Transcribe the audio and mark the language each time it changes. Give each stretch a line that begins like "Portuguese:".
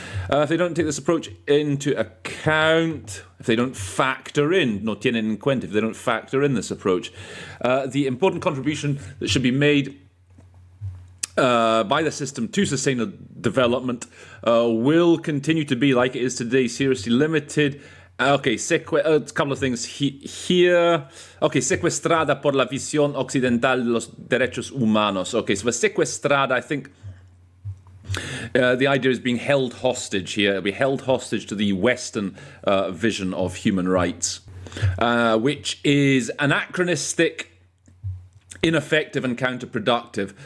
English: If they don't take this approach into account, if they don't factor in,
Spanish: no tienen en cuenta,
English: if they don't factor in this approach, the important contribution that should be made by the system to sustainable development will continue to be, like it is today, seriously limited. A couple of things here.
Spanish: Secuestrada por la visión occidental de los derechos humanos.
English: So for secuestrada, I think the idea is being held hostage here. It'll be held hostage to the Western vision of human rights, which is anachronistic, ineffective, and counterproductive.